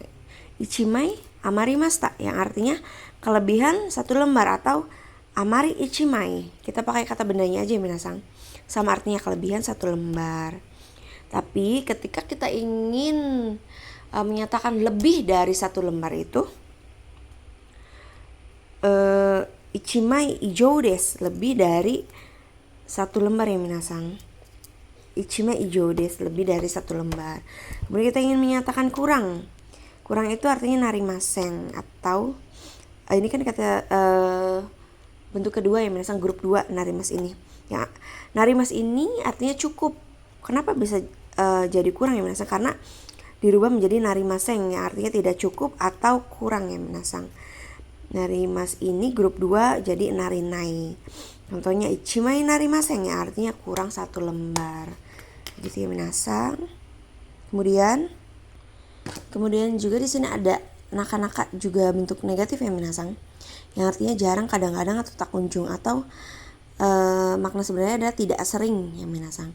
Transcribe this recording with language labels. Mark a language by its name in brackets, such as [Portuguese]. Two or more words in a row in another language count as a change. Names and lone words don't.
[Japanese] Ichimai amarimasta [Indonesian] yang artinya kelebihan satu lembar atau [Japanese] amari ichimai. [Indonesian] Kita pakai kata bendanya aja minasang. Sama artinya kelebihan satu lembar. Tapi ketika kita ingin menyatakan lebih dari satu lembar itu, [Japanese] ichimai ijou desu, [Indonesian] lebih dari satu lembar ya minasang. [Japanese] Ichimai ijou desu, [Indonesian] lebih dari satu lembar. Kemudian kita ingin menyatakan kurang itu artinya narimasen atau ini kan kata bentuk kedua ya minasang, grup 2 narimas ini. Ya, narimas ini artinya cukup. Kenapa bisa jadi kurang ya minasang? Karena dirubah menjadi narimasen yang artinya tidak cukup atau kurang ya minasang. Narimas ini grup 2 jadi narinai. Contohnya [Japanese] ichimai narimasen [Indonesian] yang artinya kurang satu lembar. Gitu ya minasang. Kemudian juga di sini ada naka-naka, juga bentuk negatif ya minasang. Yang artinya jarang, kadang-kadang atau tak kunjung, atau makna sebenarnya adalah tidak sering ya minasang.